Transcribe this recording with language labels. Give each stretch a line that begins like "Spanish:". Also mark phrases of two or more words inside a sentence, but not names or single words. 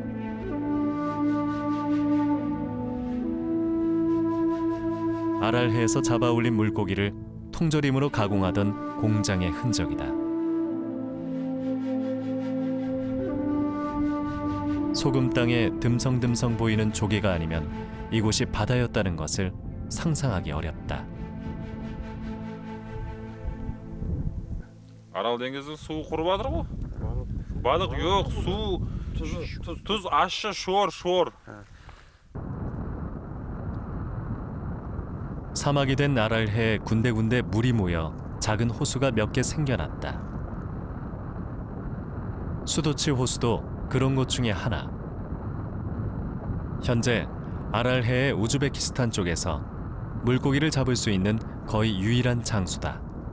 Korean: 아랄해에서 잡아올린 물고기를 통조림으로 가공하던 공장의 흔적이다. 소금 땅에 듬성듬성 보이는 조개가 아니면 이곳이 바다였다는 것을 상상하기 어렵다.
Kazakh: Арал деңгізі суы құрып жатыр ғой. Балық жоқ, су, тұз ащы, шор.
Korean: 사막이 된 아랄해에 군데군데 물이 모여 작은 호수가 몇 개 생겨났다. 수도치 호수도 그런 곳 중에 하나. 현재 아랄해의 우즈베키스탄 쪽에서 물고기를 잡을 수 있는 거의 유일한 장소다.